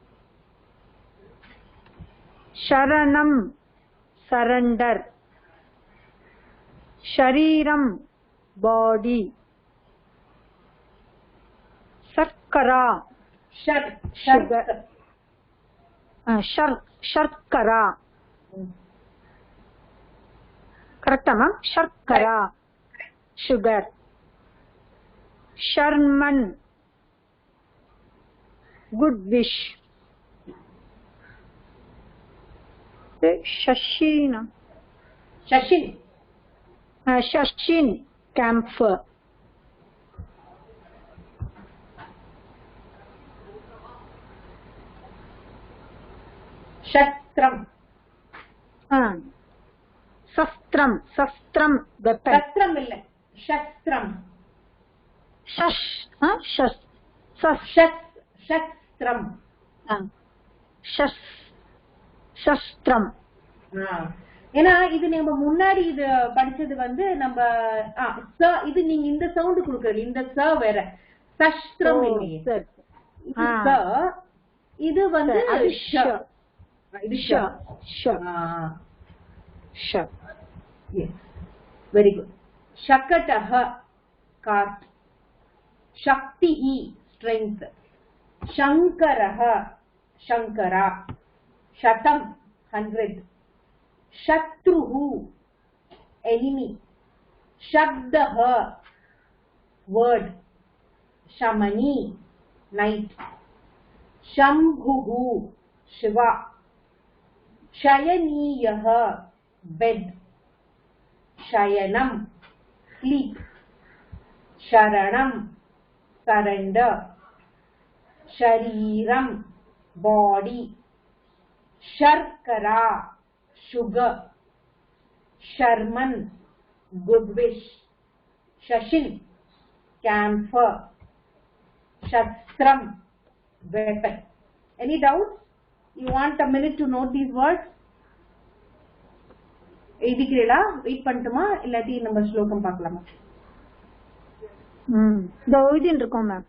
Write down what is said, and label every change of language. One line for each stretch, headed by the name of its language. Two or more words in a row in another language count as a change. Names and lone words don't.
Sanskrit: शरणम surrender, शरीरम body, शर्करा sugar, शर्करा
English: correct ma'am,
Sanskrit: शर्करा sugar, शर्मन good wish, शशीन शशीन camphor, शस्त्रम शस्त्रम शस्त्रम weapon, शस्त्रम இல்ல शस्त्रम शश शस्त्रम शस्त्रम.
Tamil: ஏன்னா இது நம்ம முன்னாடி இது படிச்சது வந்து நம்ம இது நீங்க இந்த சவுண்ட் கொடுக்கறது, இந்த ச வேற, சஸ்திரம் இல்லையே, இது வந்து
English: very good.
Sanskrit: शकटः cast, शक्तिः strength, शंकरः शंकरा, शतम 100, शत्रुः enemy, शब्दः word, शमनी night, शंभुः शिवा, शयनीयः bed, शयनम sleep. Sharanam, surrender. Shariram, body. Sharkara, sugar. Sharman, good wish. Shashin, camphor. Shastram, weapon.
English: Any doubts? You want a minute to note these words?
Tamil: எழுதிக்கிறீங்களா? வெயிட் பண்ணட்டுமா இல்லாட்டி நம்ம ஸ்லோகம் பார்க்கலாமா? இந்த எழுதின்னு இருக்கோம் மேம்.